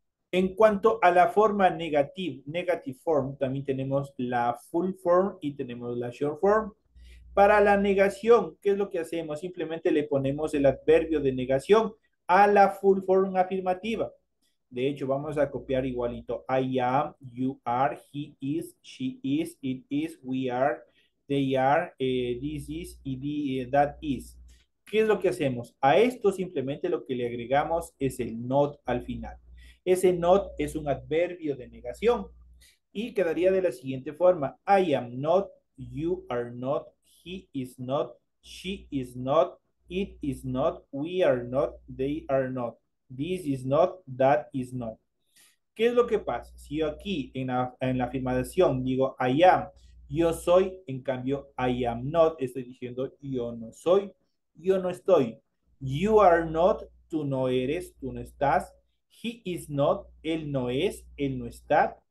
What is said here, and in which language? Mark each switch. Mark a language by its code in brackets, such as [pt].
[es] En cuanto a la forma negative form, también tenemos la full form y tenemos la short form. Para la negación, ¿qué es lo que hacemos? Simplemente le ponemos el adverbio de negación a la full form afirmativa. De hecho, vamos a copiar igualito. [en] I am, you are, he is, she is, it is, we are, they are, this is y that is. [es] ¿Qué es lo que hacemos? A esto simplemente lo que le agregamos es el not al final. Ese not es un adverbio de negación y quedaría de la siguiente forma. [en] I am not, you are not, he is not, she is not, it is not, we are not, they are not, this is not, that is not. [es] ¿Qué es lo que pasa? Si yo aquí en la afirmación digo [en] I am, [es] yo soy, en cambio [en] I am not, [es] estoy diciendo yo no soy, yo no estoy. [en] You are not, [es] tú no eres, tú no estás. [en] He is not, [es] él no es, él no está.